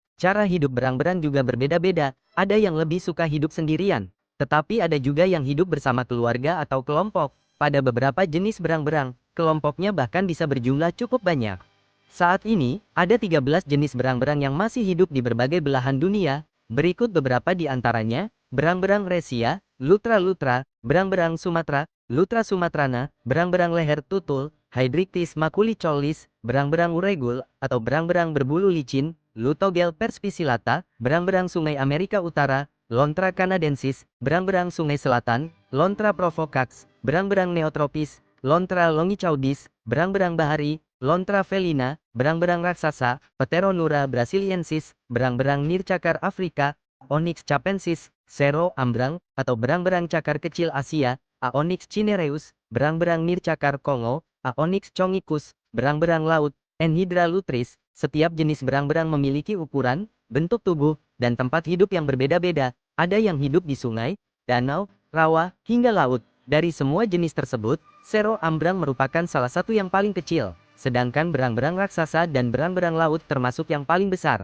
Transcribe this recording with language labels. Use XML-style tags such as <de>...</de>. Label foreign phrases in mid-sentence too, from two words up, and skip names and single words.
<id>Cara hidup berang-berang juga berbeda-beda. Ada yang lebih suka hidup sendirian, tetapi ada juga yang hidup bersama keluarga atau kelompok. Pada beberapa jenis berang-berang, kelompoknya bahkan bisa berjumlah cukup banyak. Saat ini, ada 13 jenis berang-berang yang masih hidup di berbagai belahan dunia. Berikut beberapa di antaranya: berang-berang resia, lutra-lutra, berang-berang Sumatera, lutra sumatrana, berang-berang leher tutul, Hydrictis maculicollis, berang-berang uregul, atau berang-berang berbulu licin, Lutogel perspicillata, berang-berang sungai Amerika Utara, Lontra canadensis, berang-berang sungai selatan, Lontra provocax, berang-berang neotropis, Lontra longicaudis, berang-berang bahari, Lontra felina, berang-berang raksasa, Pteronura brasiliensis, berang-berang nircakar Afrika, Onyx capensis, Sero ambrang, atau berang-berang cakar kecil Asia, Aonyx cinereus, berang-berang nircakar Kongo, Aonyx chongicus, berang-berang laut, Enhydra lutris. Setiap jenis berang-berang memiliki ukuran, bentuk tubuh, dan tempat hidup yang berbeda-beda. Ada yang hidup di sungai, danau, rawa, hingga laut. Dari semua jenis tersebut, Sero ambrang merupakan salah satu yang paling kecil, sedangkan berang-berang raksasa dan berang-berang laut termasuk yang paling besar.</id>